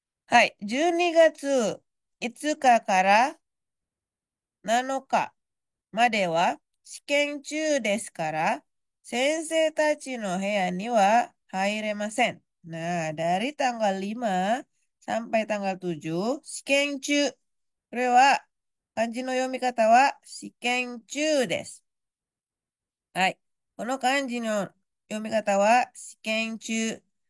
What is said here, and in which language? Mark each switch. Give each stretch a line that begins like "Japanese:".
Japanese: Hai, 12月5日から7日までは試験中ですから、先生たちの部屋には入れません。
Indonesian: Nah, dari tanggal 5 sampai tanggal 7, 試験中。
Japanese: これは、漢字の読み方は試験中です。はい。この漢字の読み方は試験中。